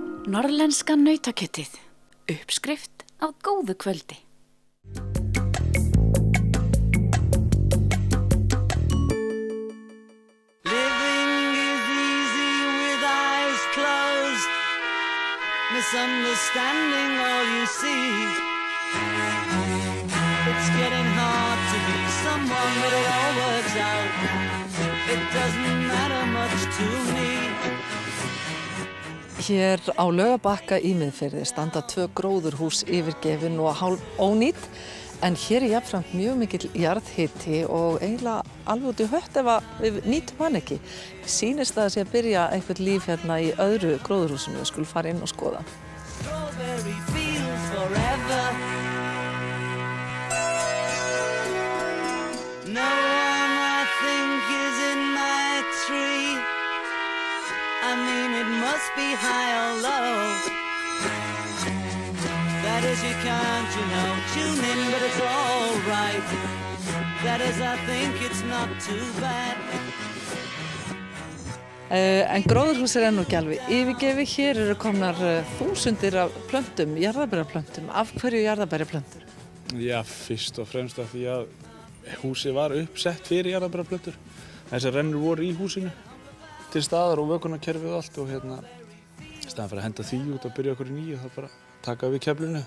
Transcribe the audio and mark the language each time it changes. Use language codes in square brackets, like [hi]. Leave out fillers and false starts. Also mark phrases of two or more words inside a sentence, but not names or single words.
[is] Norrlenska nautakjötið. Uppskrift af góðu kvöldi. [en] Living is easy with eyes closed, misunderstanding all you see. It's getting hard to be someone, but it all works out. It doesn't matter much to me. [is] Hér á Laugarbakka í Miðfirði standa 2 gróðurhús yfirgefin og hálf ónýt, en hér er jafnframt mjög mikill jarðhiti og eiginlega alveg út í hött ef við nýtum hann ekki. Sýnist það sé að byrja einhvern líf hérna í öðru gróðurhúsinu, við skulum fara inn og skoða. [en] Strawberry fields forever. No one I think is in my tree. I mean it must be high or low. That is you can't, tune in, but it's all right. That is I think it's not too bad. [is] En gróðurhús er enn og ekki alveg yfirgefi. Hér eru komnar þúsundir af plöntum, jarðabæraplöntum. Af hverju jarðabæraplöntur? Já, fyrst og fremst af því að húsið var uppsett fyrir jarðabæraplöntur. Þessar rennur voru í húsinu til staðar og vökunarkerfið og allt og í staðan fyrir að henda því út og byrja okkur í nýju, það bara taka við keflinu.